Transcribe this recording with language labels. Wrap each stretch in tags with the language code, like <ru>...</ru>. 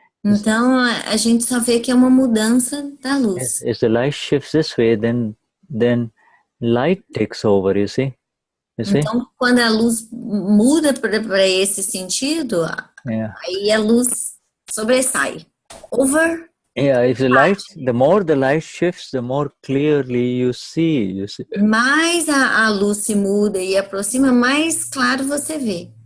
<pt>então a gente só vê que é uma mudança da luz.</pt> <en>If the light shifts this way, then light takes over. You see?</en> <pt>Então, quando a luz muda para esse sentido, aí a luz sobressai.</pt> <en>Over. Yeah, if the more the light shifts, the more clearly you see.</en> <pt>Mais a luz se muda e aproxima, mais claro você vê.</pt>